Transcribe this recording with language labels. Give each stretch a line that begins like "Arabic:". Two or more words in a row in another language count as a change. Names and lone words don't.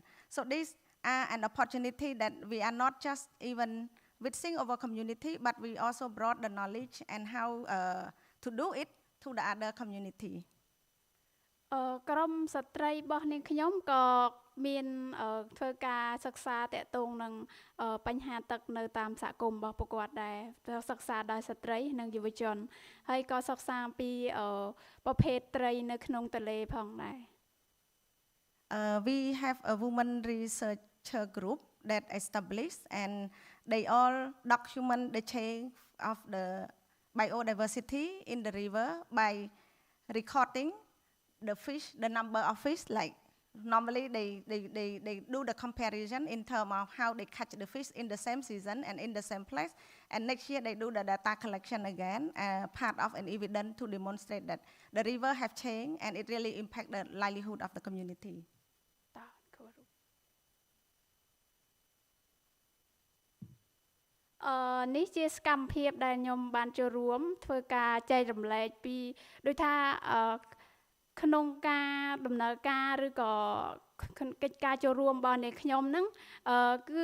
English: So these are an opportunity that we are not just even within our community, but we also brought the knowledge and how to do it to the other community.
Khmer: ក្រមស្ត្រីរបស់នាងខ្ញុំក៏មានធ្វើការសិក្សាតាក់ទងនឹងបញ្ហាទឹកនៅតាមសហគមន៍របស់ពួកគាត់ដែរសិក្សាដោយស្ត្រីនិងយុវជនហើយក៏សិក្សាពីប្រភេទត្រីនៅក្នុងទន្លេផងដែរ
English: We have a women researcher group that established, and they all document the change of the biodiversity in the river by recording the fish, the number of fish. Like normally they do the comparison in terms of how they catch the fish in the same season and in the same place, and next year they do the data collection again, part of an evidence to demonstrate that the river have changed and it really impact the livelihood of the community.
Khmer: នេះជាសកម្មភាពដែលខ្ញុំបានចូលរួមធ្វើការចែករំលែកពីដូចថាក្នុងការដំណើរការឬក៏កិច្ចការចូលរួមរបស់អ្នកខ្ញុំហ្នឹងគឺ